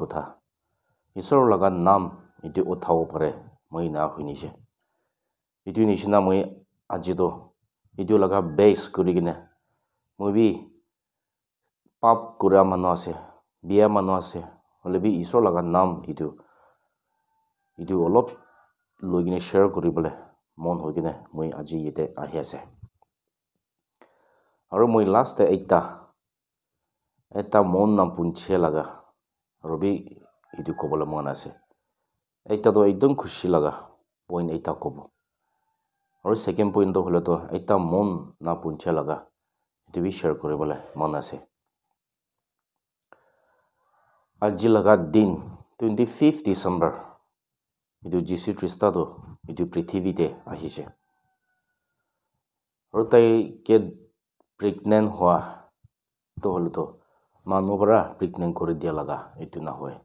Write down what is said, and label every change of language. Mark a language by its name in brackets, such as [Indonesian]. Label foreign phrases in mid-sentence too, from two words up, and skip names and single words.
[Naga Pidgin] kotha isor laga nam idu uthao pare moi na hunishe idu nishina moi ajido idu laga base kurigine moi bi pap kura manu ase bia manu ase holebi isor laga nam idu olop logine share kuribole mon hoigine moi aji yete ahi ase. Aru moi last eta mon na punche laga robi idu kobola mon ase. Eta do ekdom khushi laga point eta kobo. Aru second point do hole to eta mon na punche laga idu bi share koribole mon ase. Aji laga din 25th December idu Jisu Krista do idu prithivi te ahise. Aru tai ke pregnant hoa to hole to manu bara pregnant kori dia laga itu na hoy.